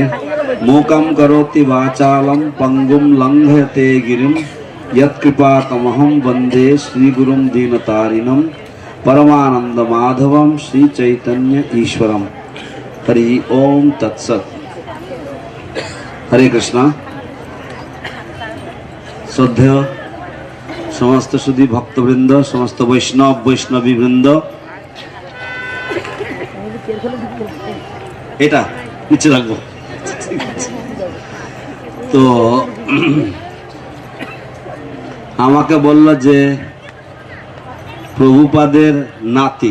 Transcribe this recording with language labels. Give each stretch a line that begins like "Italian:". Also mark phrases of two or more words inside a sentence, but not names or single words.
Sanskrit: मूकं करोति वाचालं पंगुं लंघयते गिरिं यत्कृपातमहं वन्दे श्रीगुरुं दीनतारिणं परमानंद माधवं श्री चैतन्य ईश्वरं। हरि ओम तत्सत्। हरे कृष्ण।
Hindi: श्रद्धेय समस्त सुधी भक्तवृंद, समस्त वैष्णव वैष्णवी वृंद,
Bangla: এটা নিচে রাখবো। তো আমাকে বলল যে প্রভুপাদের নাতি।